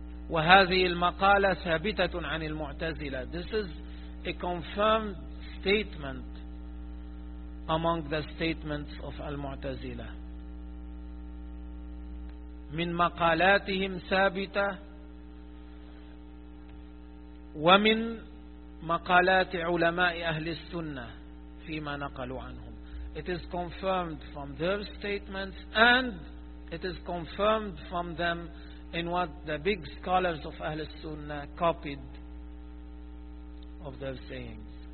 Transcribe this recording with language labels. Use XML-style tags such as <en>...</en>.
<ar>وهذه المقالة ثابتة عن المعتزلة.</ar> <en>This is a confirmed statement among the statements of المعتزلة.</en> <ar>من مقالاتهم ثابتة ومن مقالات علماء أهل السنة فيما نقلوا عنهم.</ar> <en>It is confirmed from their statements and it is confirmed from them in what the big scholars of Ahl Sunnah copied of their sayings.</en>